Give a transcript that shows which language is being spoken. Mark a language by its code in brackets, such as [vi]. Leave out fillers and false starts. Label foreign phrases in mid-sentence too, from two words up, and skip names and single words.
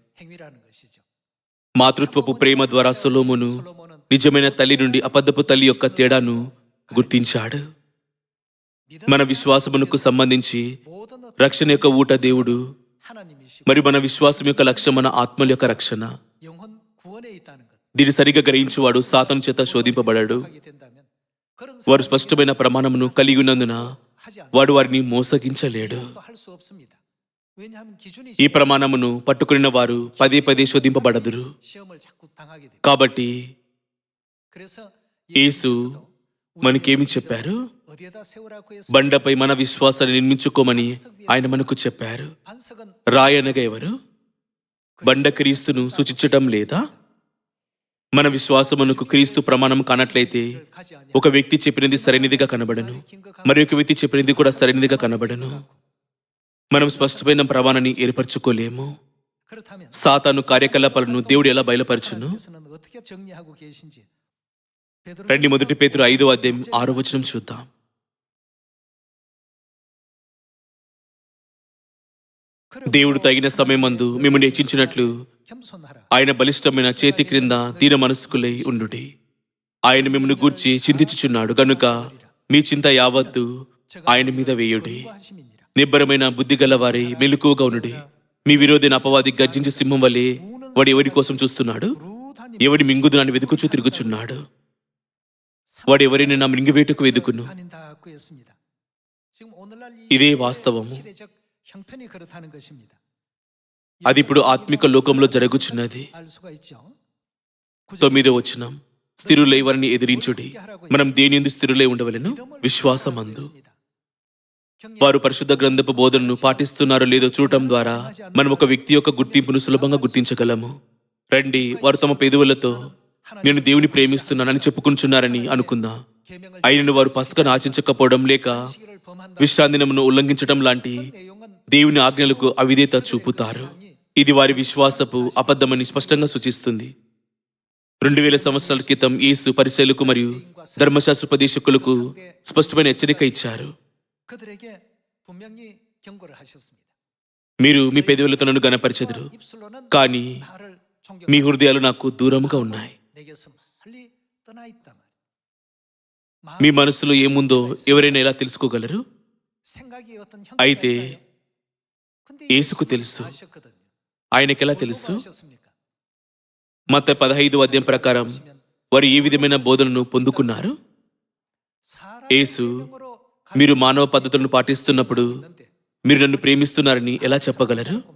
[te] మాతృత్వపు ప్రేమ ద్వారా సొలొమోను నిజమైన తల్లి నుండి అబద్ధపు తల్లి యొక్క తేడాను గుర్తించాడు. మన విశ్వాసమునకు సంబంధించి రక్షణ యొక్క ఊట దేవుడు [ko] 하나님이시고 [te] మరియు మన విశ్వాసం యొక్క లక్ష్యం మన ఆత్మల యొక్క రక్షణ. [ko] 영혼 구원에 있다는 것. [te] దీన్ని సరిగా గ్రహించువాడు సాతాను చేత శోధింపబడాడు. [ko] 하게 된다면 그런 [te] వారు [ko] 사람에게 [te] స్పష్టమైన ప్రమాణమును కలిగి ఉన్నందున [ko] 하지 않습니다. [te] వాడు వారిని మోసగించలేడు. [ko] 할 수 없습니다. 왜냐하면 기준이 [te] ఈ ప్రమాణమును పట్టుకున్న వారు పదే పదే శోధింపబడదురు. [ko] 시험을 자꾸 당하게 됩니다. [te] కాబట్టి [ko] 그래서 [te] యేసు మనకేమి చెప్పారు? [ko] 어디에다 세우라고 해서 [te] బండపై మన విశ్వాసాన్ని నిర్మించుకోమని ఆయన మనకు చెప్పారు. [ko] 반석은 [te] రాయనగా ఎవరు? బండ క్రీస్తును సూచించటం లేదా? మన విశ్వాసమునకు క్రీస్తు ప్రమాణం కానట్లయితే [ko] 가지 아니하고 [te] ఒక వ్యక్తి చెప్పినది సరైనదిగా కనబడను, మరి ఒక వ్యక్తి చెప్పినది కూడా సరైనదిగా కనబడను. మనం స్పష్టమైన ప్రమాణాన్ని ఏర్పరచుకోలేము. [ko] 그렇다면 [te] సాతాను కార్యకలాపాలను దేవుడు ఎలా బయలుపరచును? [ko] 하나님께서는 어떻게 정리하고 계신지 베드로 [te] రండి, 1 పేతురు 5వ అధ్యాయం 6వ వచనం చూద్దాం. దేవుడు తగిన సమయమందు మిమ్మల్ని హెచ్చించినట్లు [ko] 겸손하라. [te] ఆయన బలిష్టమైన చేతి క్రింద దీన మనస్కులై ఉండుడి. ఆయన మిమ్మల్ని గూర్చి చింతించుచున్నాడు గనుక మీ చింత యావత్తు ఆయన మీద వేయుడి. [ko] 하심이니라. [te] నిబ్బరమైన బుద్ధి గల వారి మెలకువగా ఉండుడి. మీ విరోధైన అపవాది గర్జించు సింహం వలె వాడు ఎవరి కోసం చూస్తున్నాడు? [ko] 루다니 [te] ఎవడి మింగుదునని వెతుకుచూ తిరుగుచున్నాడు. వాడు ఎవరినైనా మింగివేటుకు వెదుకును. [ko] 다닌다고 했습니다. 지금 오늘날 [te] ఇదే వాస్తవము. [ko] 시대적 형편이 그렇다는 것입니다. [te] అది ఇప్పుడు ఆత్మిక లోకంలో జరుగుచున్నది. [ko] 알 수가 있죠. [te] 9వ వచనం, స్థిరులై వారిని ఎదిరించుడి. మనం దేనియందు స్థిరులై ఉండవలెను? విశ్వాసమందు. వారు పరిశుద్ధ గ్రంథపు బోధనను పాటిస్తున్నారో లేదో చూడటం ద్వారా మనం ఒక వ్యక్తి యొక్క గుర్తింపును సులభంగా గుర్తించగలము. రండి, వారు తమ పెదవులతో నేను దేవుని ప్రేమిస్తున్నానని చెప్పుకుంటున్నారని అనుకుందాం. అయినను వారు పస్కను ఆచరించకపోవడం లేక విశ్రాంతి దినమును ఉల్లంఘించడం లాంటి దేవుని ఆజ్ఞలకు అవిధేయత చూపుతారు. ఇది వారి విశ్వాసపు అబద్ధమని స్పష్టంగా సూచిస్తుంది. 2000 సంవత్సరాల క్రితం యేసు పరిసయ్యులకు మరియు ధర్మశాస్త్రోపదేశకులకు స్పష్టమైన హెచ్చరిక ఇచ్చారు. [ko] 그들에게 분명히 경고를 하셨습니다. [te] మీరు మీ పెదవులతో నన్ను గణపరిచెదరు, [ko] 입술로는 [te] కానీ [ko] 나를 [te] మీ [ko] 존경하고 [te] హృదయాలు నాకు దూరంగా ఉన్నాయి. [ko] 내게서 멀리 떠나 있단 말이에요. [te] మీ మనసులో ఏముందో ఎవరైనా ఎలా తెలుసుకోగలరు? [ko] 생각이 어떤 [te] అయితే [ko] 형태가 있나요? 근데 [te] యేసుకు తెలుసు. [ko] 아셨거든요. [te] ఆయనకెలా తెలుసు? [ko] 아셨습니까? [te] మత్తయి 15వ అధ్యాయం ప్రకారం వారు ఏ విధమైన బోధనను పొందుకున్నారు? యేసు, మీరు మానవ పద్ధతులను పాటిస్తున్నప్పుడు మీరు నన్ను ప్రేమిస్తున్నారని ఎలా చెప్పగలరు?